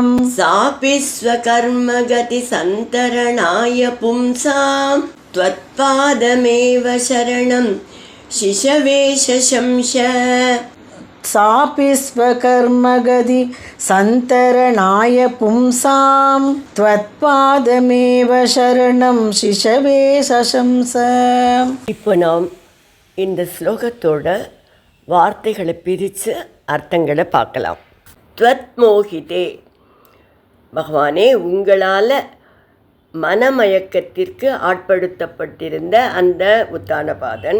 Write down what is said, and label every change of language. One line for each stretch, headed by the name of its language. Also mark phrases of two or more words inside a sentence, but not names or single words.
Sanskrit: सापि स्वकर्मगति सन्तरणाय पुंसां त्वत्पादमेव शरणं शिशवे शशंस सापि स्वकर्मगति सन्तरणाय पुंसां त्वत्पादमेव शरणं शिशवे शशंस.
Tamil: இப்போ நாம் இந்த ஸ்லோகத்தோட வார்த்தைகளை பிரித்து அர்த்தங்களை பார்க்கலாம். த்வத்மோகிதே, பகவானே உங்களால் மனமயக்கத்திற்கு ஆட்படுத்தப்பட்டிருந்த அந்த உத்தானபாதன்.